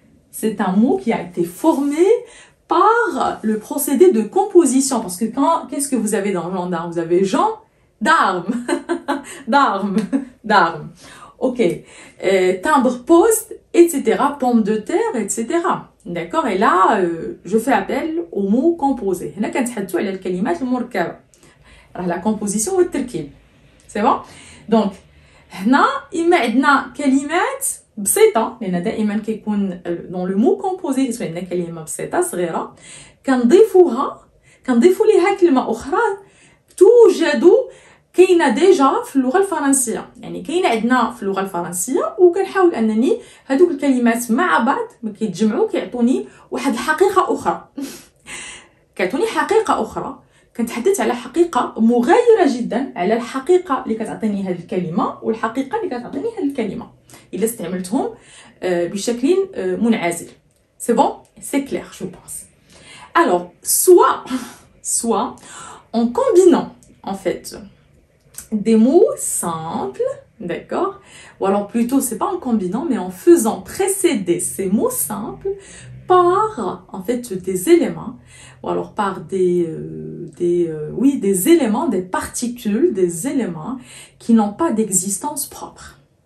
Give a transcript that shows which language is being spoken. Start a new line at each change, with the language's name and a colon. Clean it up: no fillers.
French: C'est un mot qui a été formé par le procédé de composition. Parce que qu'est-ce que vous avez dans gendarme? Vous avez Jean d'armes. d'armes. Ok. Timbre-poste, etc. Pomme de terre, etc. D'accord? Et là, je fais appel au mot composé.
Arabic: هنا كنتحدثوا على الكلمات المركبة.
French: La composition ou le terkib. C'est bon?
Arabic: Donc, هنا إما عندنا كلمات بسيطة، لأن دائما كيكون
French: dans le mot composé
Arabic: كتكون عندنا كلمة بسيطة صغيرة، كنضيفوا ليها كلمة أخرى توجد كاينه ديجا في اللغه الفرنسيه. يعني كاينه عندنا في اللغه الفرنسيه وكنحاول انني هذوك الكلمات مع بعض ما كيتجمعوا كيعطوني واحد الحقيقه اخرى. كيعطوني حقيقه اخرى. كنتحدث على حقيقه مغايره جدا على الحقيقه اللي كتعطيني هذه الكلمه والحقيقه اللي كتعطيني هذه الكلمه الا استعملتهم بشكل منعزل.
French: C'est bon? C'est clair, je pense. Alors, soit en combinant en fait des mots simples, d'accord? Ou alors plutôt, c'est pas en combinant, mais en faisant précéder ces mots simples par, en fait, des éléments, ou alors par des éléments, des particules, des éléments qui n'ont pas d'existence propre.